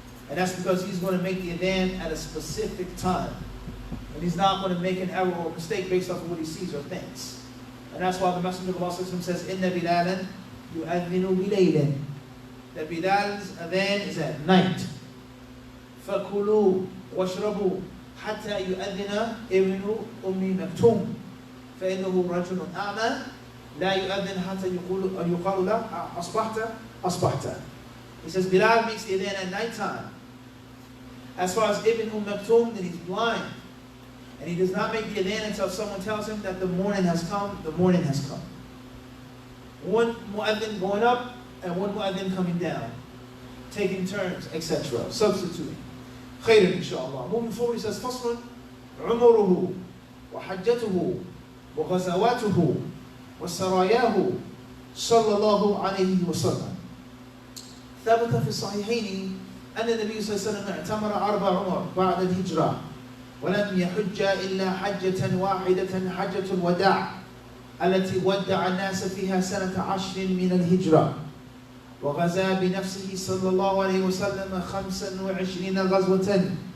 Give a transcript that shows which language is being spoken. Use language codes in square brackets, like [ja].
[en] And that's because he's going to make the adhan at a specific time. And he's not going to make an error or mistake based off of what he sees or thinks. And that's why the Messenger of Allah says, [ar] Inna Bilalan yu'adhinu bilaylin. [en] That Bilal's adhan is at night. [ar] فَكُلُوا وَاشْرَبُوا حَتَّى يُؤَذِّنَ ابْنُ أُمِّ مَكْتُومٍ فَإِنَّهُ رَجُلٌ أَعْمَى لا يؤذن حتى يقال له أصبحت. [en] He says Bilal makes the adhan at night time. As far as Ibn Maktoum, then he's blind. And he does not make the adhan until someone tells him that the morning has come, the morning has come. One mu'adhin going up and one mu'adhin coming down. Taking turns, etc. Substituting. Khairan inshallah. Moving forward, he says [ar] فصل عمره وحجته وغزواته وسراياه صلى الله عليه وسلم. ثبت في الصحيحين أن النبي صلى الله عليه وسلم اعتمر 4 عمر بعد الهجرة ولم يحج إلا حجة واحدة حجة الوداع التي ودع الناس فيها سنة 10 من الهجرة وغزا بنفسه صلى الله عليه وسلم 25 غزوة.